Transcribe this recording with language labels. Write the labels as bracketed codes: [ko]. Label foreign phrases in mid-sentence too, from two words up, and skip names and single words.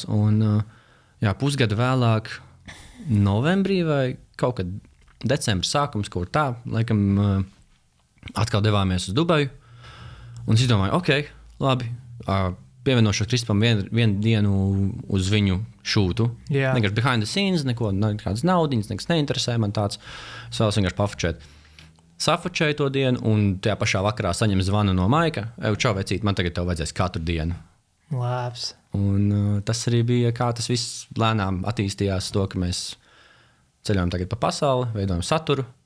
[lv] Un pusgadu vēlāk, novembrī vai kaut kad decembris sākums, kaut tā, laikam atkal devāmies uz Dubaju. Un es izdomāju, labi, pievienošos Kristapam vienu dienu uz viņu šūtu. Vienkārši [en] behind the scenes, [lv] nekādas naudiņas, nekas neinteresē man tāds. Es vēlos vienkārši pafučēt. Safučēju to dienu, un tajā pašā vakarā saņem zvanu no Maika. Čau, vecīt, man tagad tev vajadzēs katru dienu. Labs. Un tas arī bija, kā tas viss lēnām attīstījās to, ka mēs ceļojam tagad pa pasauli, veidojam saturu.